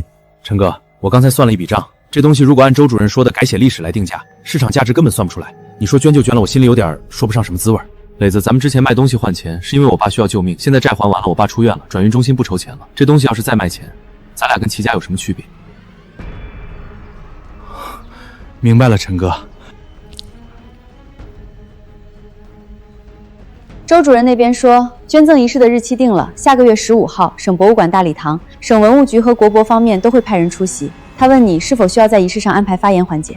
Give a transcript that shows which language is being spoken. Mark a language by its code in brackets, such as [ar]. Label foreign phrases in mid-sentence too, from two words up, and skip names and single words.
[zh] 陳哥，我剛才算了一筆賬，這東西如果按周主任說的改寫歷史來定價，市場價值根本算不出來。你說捐就捐了，我心裡有點說不上什麼滋味。磊子，咱們之前賣東西換錢，是因為我爸需要救命，現在債還完了，我爸出院了，轉運中心不籌錢了。這東西要是再賣錢，咱倆跟齊家有什麼區別？明白了，陈哥。周主任那边说，捐赠仪式的日期定了，下个月15号，省博物馆大礼堂，省文物局和国博方面都会派人出席。他问你是否需要在仪式上安排发言环节？